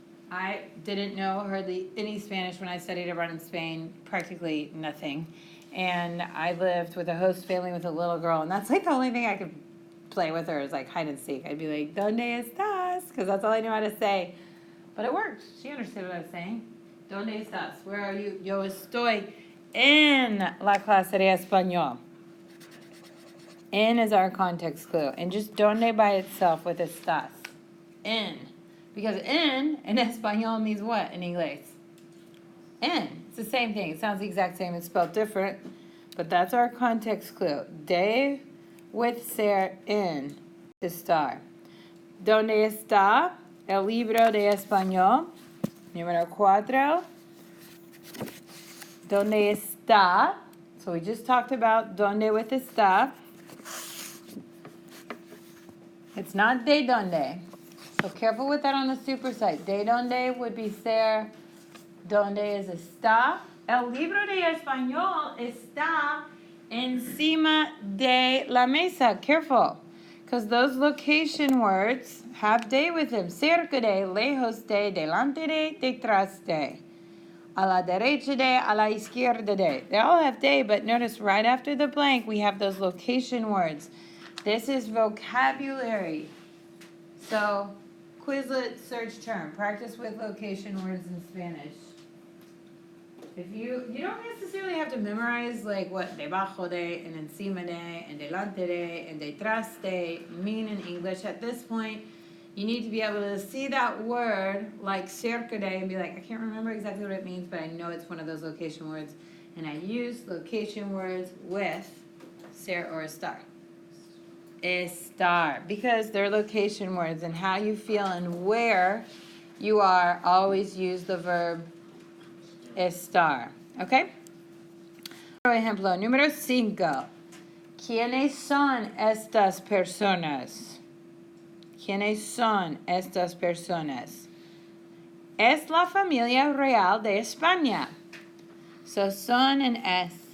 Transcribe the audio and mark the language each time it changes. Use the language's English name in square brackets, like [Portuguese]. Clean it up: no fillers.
[English] I didn't know hardly any Spanish when I studied abroad in Spain, practically nothing. And I lived with a host family with a little girl, and that's like the only thing I could play with her is like hide and seek. I'd be like, [Spanish] ¿Dónde estás? [English] Because that's all I knew how to say. But it worked. She understood what I was saying. [Spanish] ¿Dónde estás? [English] Where are you? [Spanish] Yo estoy en la clase de español. [English] En is our context clue. And just ¿dónde by itself with estás. En. Because en español means what in English? En. It's the same thing. It sounds the exact same. It's spelled different. But that's our context clue. [Spanish] De with ser en estar. ¿Dónde está el libro de español? Número 4. ¿Dónde está? [English] So we just talked about ¿dónde with está. It's not de dónde. So careful with that on the supersite. [Spanish] De dónde would be ser. ¿Dónde es está? El libro de español está encima de la mesa. [English] Careful. Because those location words have de with them. [Spanish] Cerca de, lejos de, delante de, detrás de. A la derecha de, a la izquierda de. [English] They all have de, but notice right after the blank we have those location words. This is vocabulary. So, Quizlet search term. Practice with location words in Spanish. If you don't necessarily have to memorize like what debajo de and encima de and delante de and detrás de mean in English at this point. You need to be able to see that word like cerca de and be like, I can't remember exactly what it means, but I know it's one of those location words. And I use location words with ser or estar. Estar. Because they're location words, and how you feel and where you are, always use the verb estar. [Spanish] ¿Ok? Por ejemplo, número 5. ¿Quiénes son estas personas? ¿Quiénes son estas personas? Es la familia real de España. So, son and es.